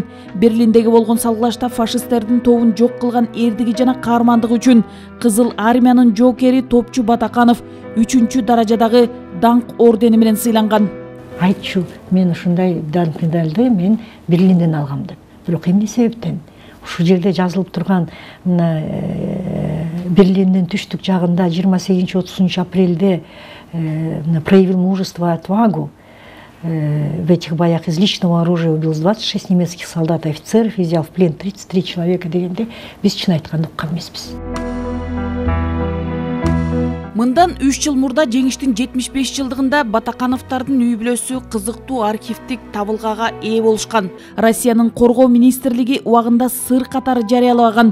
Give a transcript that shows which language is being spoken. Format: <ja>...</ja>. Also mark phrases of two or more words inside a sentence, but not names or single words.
<ky>Берлиндеги болгон салгылашта фашисттердин тобун жок кылган эрдиги жана каармандыгы үчүн Кызыл армиянын жоокери топчу Батаканов 3-чү даражадагы даңк ордени менен сыйланган. Айтчу, мен ушундай даңк медалды мен Берлинден алгам деп. Бирок эмне себептен? Ушул жерде жазылып турган Берлиндин түштүк жагында 28-30 апрелде</ky> <ru>проявил мужество, отвагу. В этих боях из личного оружия убил 26 немецких солдат и офицеров, взял в плен 33 человека</ru> <ky>дегенде биз чын айтканда уккан эмеспиз. Мындан 3 жыл мурда жеңиштин 75 жылдыгында Батакановдордун үй бүлөсү кызыктуу архивдик табылгага ээ болушкан. Россиянын коргоо министрлиги убагында сыр катары жарыялаган.</ky>